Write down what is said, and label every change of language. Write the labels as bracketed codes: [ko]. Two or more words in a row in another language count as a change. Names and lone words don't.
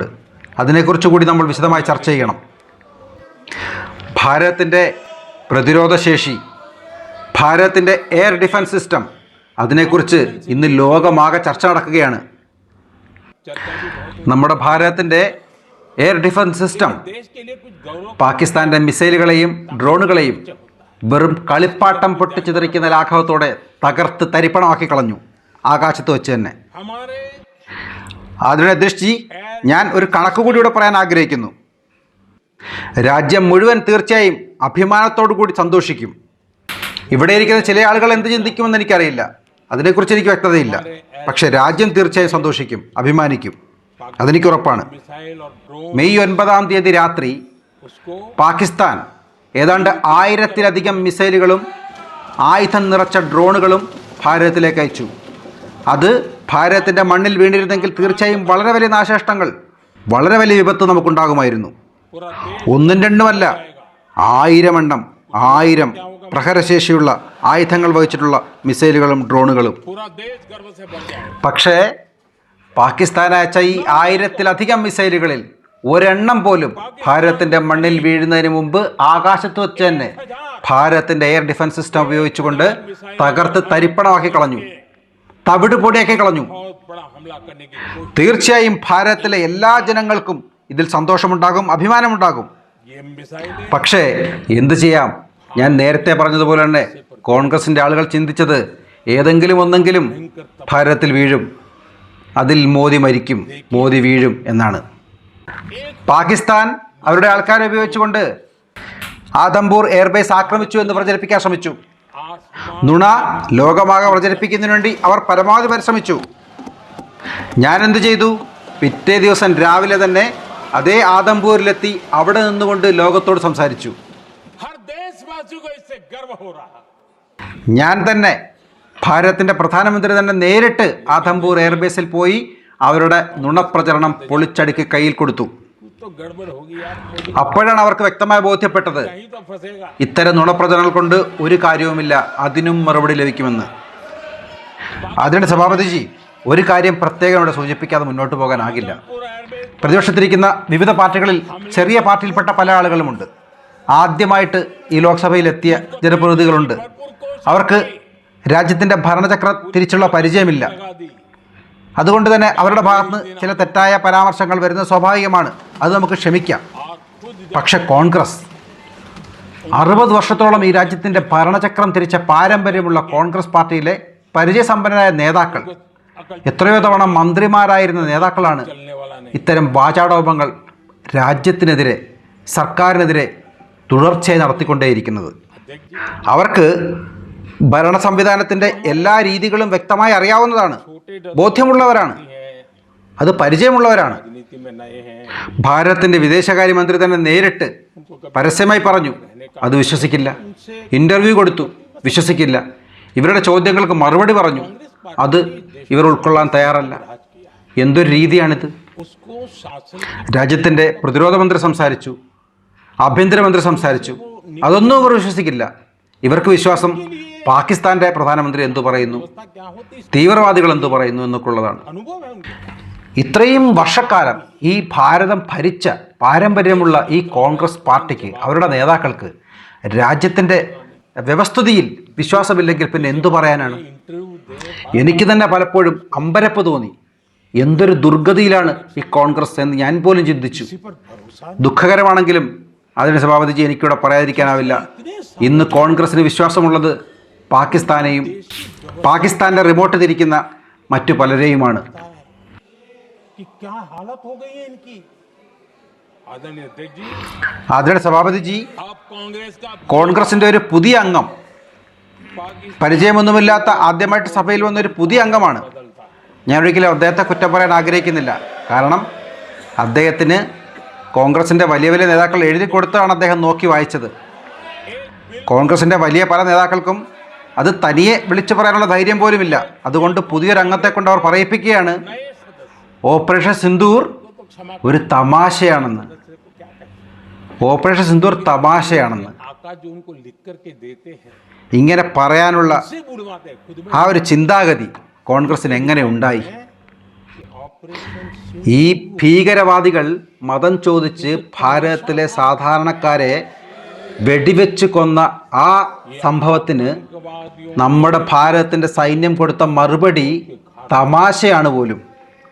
[ml] അതിനെക്കുറിച്ച് കൂടി നമ്മൾ വിശദമായി ചർച്ച ചെയ്യണം. ഭാരതത്തിൻ്റെ പ്രതിരോധശേഷി, ഭാരതത്തിൻ്റെ [en] air defense system, [ml] അതിനെക്കുറിച്ച് ഇന്ന് ലോകമാകെ ചർച്ച നടക്കുകയാണ്. നമ്മുടെ ഭാരതത്തിൻ്റെ [en] air defense system [hi] देश के लिए कुछ गौरव [ml] പാകിസ്ഥാൻ്റെ മിസൈലുകളെയും ഡ്രോണുകളെയും വെറും കളിപ്പാട്ടം പൊട്ടിച്ചിതറിക്കുന്ന ലാഘവത്തോടെ തകർത്ത് തരിപ്പണമാക്കി കളഞ്ഞു, ആകാശത്ത് വെച്ച് തന്നെ. [hi] हमारे [ml] ആദരണീയ അധ്യക്ഷ ജി, ഞാൻ ഒരു കണക്ക് കൂടി ഇവിടെ പറയാൻ ആഗ്രഹിക്കുന്നു. രാജ്യം മുഴുവൻ തീർച്ചയായും അഭിമാനത്തോടു കൂടി സന്തോഷിക്കും. ഇവിടെ ഇരിക്കുന്ന ചില ആളുകൾ എന്ത് ചിന്തിക്കുമെന്ന് എനിക്കറിയില്ല, അതിനെക്കുറിച്ച് എനിക്ക് വ്യക്തതയില്ല. പക്ഷേ രാജ്യം തീർച്ചയായും സന്തോഷിക്കും, അഭിമാനിക്കും, അതെനിക്ക് ഉറപ്പാണ്. [hi] मिसाइल और ड्रोन [ml] മെയ് 9 രാത്രി [hi] उसको [ml] പാകിസ്ഥാൻ ഏതാണ്ട് 1000-ലധികം മിസൈലുകളും ആയുധം നിറച്ച ഡ്രോണുകളും ഭാരതത്തിലേക്ക് അയച്ചു. അത് ഭാരതത്തിൻ്റെ മണ്ണിൽ വീണിരുന്നെങ്കിൽ തീർച്ചയായും വളരെ വലിയ നാശനഷ്ടങ്ങൾ, വളരെ വലിയ വിപത്ത് നമുക്കുണ്ടാകുമായിരുന്നു. [hi] पूरा देश [ml] ഒന്നും രണ്ടുമല്ല, 1000 എണ്ണം, 1000 പ്രഹരശേഷിയുള്ള ആയുധങ്ങൾ വഹിച്ചിട്ടുള്ള മിസൈലുകളും ഡ്രോണുകളും. [hi] पूरा देश गर्व से भर जाए. [ml] പക്ഷേ പാകിസ്ഥാൻ അയച്ച ഈ 1000-ലധികം മിസൈലുകളിൽ ഒരെണ്ണം പോലും ഭാരതത്തിൻ്റെ മണ്ണിൽ വീഴുന്നതിന് മുമ്പ് ആകാശത്ത് വെച്ച് തന്നെ ഭാരതത്തിൻ്റെ [en] air defense system [ml] ഉപയോഗിച്ചുകൊണ്ട് തകർത്ത് തരിപ്പണമാക്കി കളഞ്ഞു, തവിട് പൊടിയാക്കി കളഞ്ഞു. [hi] बहुत बड़ा हमला करने की कोशिश. [ml] തീർച്ചയായും ഭാരതത്തിലെ എല്ലാ ജനങ്ങൾക്കും ഇതിൽ സന്തോഷമുണ്ടാകും, അഭിമാനമുണ്ടാകും. [hi] ये मिसाइलें [ml] പക്ഷേ എന്തു ചെയ്യാം, ഞാൻ നേരത്തെ പറഞ്ഞതുപോലെ തന്നെ കോൺഗ്രസിൻ്റെ ആളുകൾ ചിന്തിച്ചത് ഏതെങ്കിലും ഒന്നെങ്കിലും ഭാരതത്തിൽ വീഴും, അതിൽ മോദി മരിക്കും, മോദി വീഴും എന്നാണ്. പാകിസ്ഥാൻ അവരുടെ ആൾക്കാരെ ഉപയോഗിച്ചുകൊണ്ട് ആദംപൂർ എയർബേസ് ആക്രമിച്ചു എന്ന് പ്രചരിപ്പിക്കാൻ ശ്രമിച്ചു. [hi] आसमान [ml] നുണ ലോകമാകെ പ്രചരിപ്പിക്കുന്നതിന് വേണ്ടി അവർ പരമാവധി പരിശ്രമിച്ചു. ഞാൻ എന്ത് ചെയ്തു, പിറ്റേ ദിവസം രാവിലെ തന്നെ അതേ ആദംപൂരിലെത്തി അവിടെ നിന്നുകൊണ്ട് ലോകത്തോട് സംസാരിച്ചു. [hi] हर देशवासी को इससे गर्व हो रहा है. [ml] ഞാൻ തന്നെ, ഭാരതത്തിൻ്റെ പ്രധാനമന്ത്രി തന്നെ നേരിട്ട് ആദംപൂർ എയർബേസിൽ പോയി അവരുടെ നുണപ്രചരണം പൊളിച്ചടുക്കി കയ്യിൽ കൊടുത്തു. [hi] कुछ तो गड़बड़ होगी यार. मोदी [ml] അപ്പോഴാണ് അവർക്ക് വ്യക്തമായി ബോധ്യപ്പെട്ടത് [hi] कहीं तो फंसेगा. [ml] ഇത്തരം നുണപ്രചരണങ്ങൾ കൊണ്ട് ഒരു കാര്യവുമില്ല, അതിനും മറുപടി ലഭിക്കുമെന്ന്. അതിൻ്റെ സഭാപതിജി, ഒരു കാര്യം പ്രത്യേകം ഇവിടെ സൂചിപ്പിക്കാതെ മുന്നോട്ട് പോകാനാകില്ല. [hi] पूरा एयरबेस [ml] പ്രതിപക്ഷത്തിരിക്കുന്ന വിവിധ പാർട്ടികളിൽ ചെറിയ പാർട്ടിയിൽപ്പെട്ട പല ആളുകളുമുണ്ട്. ആദ്യമായിട്ട് ഈ ലോക്സഭയിലെത്തിയ ജനപ്രതിനിധികളുണ്ട്. അവർക്ക് രാജ്യത്തിൻ്റെ ഭരണചക്രം തിരിച്ചുള്ള പരിചയമില്ല. [hi] लगा दी. [ml] അതുകൊണ്ട് തന്നെ അവരുടെ ഭാഗത്ത് ചില തെറ്റായ പരാമർശങ്ങൾ വരുന്നത് സ്വാഭാവികമാണ്, അത് നമുക്ക് ക്ഷമിക്കാം. [hi] और खुद [ml] പക്ഷെ കോൺഗ്രസ് 60 വർഷത്തോളം ഈ രാജ്യത്തിൻ്റെ ഭരണചക്രം തിരിച്ച പാരമ്പര്യമുള്ള കോൺഗ്രസ് പാർട്ടിയിലെ പരിചയസമ്പന്നരായ നേതാക്കൾ, [hi] अकल [ml] എത്രയോ തവണ മന്ത്രിമാരായിരുന്ന നേതാക്കളാണ് [hi] चलने वाला नहीं. [ml] ഇത്തരം വാചാടോപങ്ങൾ രാജ്യത്തിനെതിരെ, സർക്കാരിനെതിരെ തുടർച്ചയായി നടത്തിക്കൊണ്ടേയിരിക്കുന്നത്. [hi] अध्यक्ष जी, [ml] അവർക്ക് ഭരണ സംവിധാനത്തിൻ്റെ എല്ലാ രീതികളും വ്യക്തമായി അറിയാവുന്നതാണ്, ബോധ്യമുള്ളവരാണ്, അത് പരിചയമുള്ളവരാണ്. [hi] राजनीति में नए हैं. [ml] ഭാരതത്തിൻ്റെ വിദേശകാര്യമന്ത്രി തന്നെ നേരിട്ട് പരസ്യമായി പറഞ്ഞു, അത് വിശ്വസിക്കില്ല. ഇൻ്റർവ്യൂ കൊടുത്തു, വിശ്വസിക്കില്ല. ഇവരുടെ ചോദ്യങ്ങൾക്ക് മറുപടി പറഞ്ഞു, അത് ഇവർ ഉൾക്കൊള്ളാൻ തയ്യാറല്ല. എന്തൊരു രീതിയാണിത്? [hi] उसको शासन [ml] രാജ്യത്തിൻ്റെ പ്രതിരോധ മന്ത്രി സംസാരിച്ചു, ആഭ്യന്തരമന്ത്രി സംസാരിച്ചു, അതൊന്നും ഇവർ വിശ്വസിക്കില്ല. ഇവർക്ക് വിശ്വാസം പാകിസ്ഥാൻ്റെ പ്രധാനമന്ത്രി എന്തു പറയുന്നു, [hi] व्यवस्था क्या होती है. [ml] തീവ്രവാദികൾ എന്തു പറയുന്നു എന്നൊക്കെ ഉള്ളതാണ്. [hi] अनुभव है उनके. [ml] ഇത്രയും വർഷക്കാലം ഈ ഭാരതം ഭരിച്ച പാരമ്പര്യമുള്ള ഈ കോൺഗ്രസ് പാർട്ടിക്ക്, അവരുടെ നേതാക്കൾക്ക് രാജ്യത്തിൻ്റെ വ്യവസ്ഥിതിയിൽ വിശ്വാസമില്ലെങ്കിൽ പിന്നെ എന്തു പറയാനാണ്? [hi] इंटरव्यू दे [ml] എനിക്ക് തന്നെ പലപ്പോഴും അമ്പരപ്പ് തോന്നി. എന്തൊരു ദുർഗതിയിലാണ് ഈ കോൺഗ്രസ് എന്ന് ഞാൻ പോലും ചിന്തിച്ചു. [hi] पर भरोसा [ml] ദുഃഖകരമാണെങ്കിലും അതിന് സഭാപതിജി എനിക്കിവിടെ പറയാതിരിക്കാനാവില്ല. ഇന്ന് കോൺഗ്രസിന് വിശ്വാസമുള്ളത് പാകിസ്ഥാനെയും പാകിസ്ഥാൻ്റെ റിമോട്ട് തിരിക്കുന്ന മറ്റു പലരെയുമാണ്. [hi] कि क्या हालत हो गई है इनकी. आदरणीय अध्यक्ष जी, [ml] അതിന് സഭാപതിജി, [hi] आप कांग्रेस का [ml] കോൺഗ്രസിൻ്റെ ഒരു പുതിയ അംഗം, [hi] पाकिस्तान [ml] പരിചയമൊന്നുമില്ലാത്ത ആദ്യമായിട്ട് സഭയിൽ വന്ന ഒരു പുതിയ അംഗമാണ്. [hi] बदलता है. [ml] ഞാൻ ഒരിക്കലും അദ്ദേഹത്തെ കുറ്റം പറയാൻ ആഗ്രഹിക്കുന്നില്ല. കാരണം അദ്ദേഹത്തിന് കോൺഗ്രസിൻ്റെ വലിയ വലിയ നേതാക്കൾ എഴുതി കൊടുത്താണ് അദ്ദേഹം നോക്കി വായിച്ചത്. കോൺഗ്രസിൻ്റെ വലിയ പല നേതാക്കൾക്കും അത് തനിയെ വിളിച്ചു പറയാനുള്ള ധൈര്യം പോലുമില്ല. അതുകൊണ്ട് പുതിയൊരു അംഗത്തെ കൊണ്ട് അവർ പറയിപ്പിക്കുകയാണ് [hi] नए सदस्य [ml] ഓപ്പറേഷൻ സിന്ദൂർ [hi] को क्षमा [ml] ഒരു തമാശയാണെന്ന്. [hi] सदस्य को क्या कहते [ml] ഓപ്പറേഷൻ സിന്ദൂർ തമാശയാണെന്ന്. [hi] हैं. आका जो उनको लिख करके देते हैं [ml] ഇങ്ങനെ പറയാനുള്ള [hi] उसे बुलवाते हैं. खुद में [ml] ആ ഒരു ചിന്താഗതി കോൺഗ്രസിന് എങ്ങനെ ഉണ്ടായി? [hi] ऑपरेशन [ml] ഈ ഭീകരവാദികൾ മതം ചോദിച്ച് ഭാരതത്തിലെ സാധാരണക്കാരെ വെടിവെച്ച് കൊന്ന ആ സംഭവത്തിന് [hi] सिंधवादियों [ml] നമ്മുടെ ഭാരതത്തിൻ്റെ സൈന്യം കൊടുത്ത മറുപടി തമാശയാണ് പോലും.